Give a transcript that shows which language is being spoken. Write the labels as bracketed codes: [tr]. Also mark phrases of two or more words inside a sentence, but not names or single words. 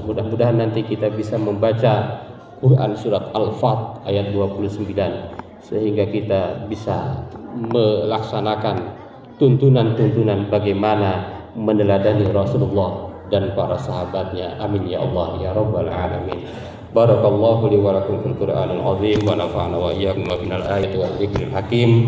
[id] Mudah-mudahan nanti kita bisa membaca Quran surat Al-Fat ayat 29, sehingga kita bisa melaksanakan tuntunan-tuntunan bagaimana meneladani Rasulullah dan para sahabatnya. [ar] آمين يا الله يا رب العالمين. بارك الله لي ولكم في القرآن العظيم ونفعنا وإياكم من الآيات والذكر الحكيم.